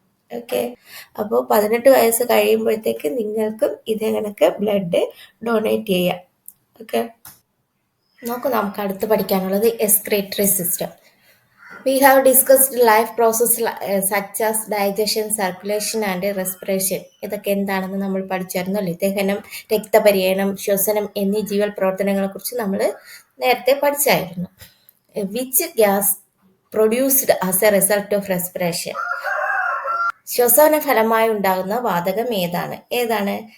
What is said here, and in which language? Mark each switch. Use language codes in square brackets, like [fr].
[ml] Okay, അപ്പോൾ 18 വയസ്സ് കഴിയുമ്പോഴത്തേക്ക് നിങ്ങൾക്കും ഇതേ കണക്ക് ബ്ലഡ് ഡൊണേറ്റ് ചെയ്യാം. ഓക്കെ, നമുക്ക് അടുത്ത് പഠിക്കാനുള്ളത് excretory system. [en] We have discussed life processes such as digestion, circulation and respiration. [ml] ഇതൊക്കെ എന്താണെന്ന് നമ്മൾ പഠിച്ചായിരുന്നല്ലോ. ദഹനം, രക്തപര്യനം, ശ്വസനം എന്നീ ജീവൽ പ്രവർത്തനങ്ങളെക്കുറിച്ച് നമ്മൾ നേരത്തെ പഠിച്ചായിരുന്നു. [en] Which gas produced as a result of respiration? [ml] ശ്വസന ഫലമായി ഉണ്ടാകുന്ന വാതകം ഏതാണ്?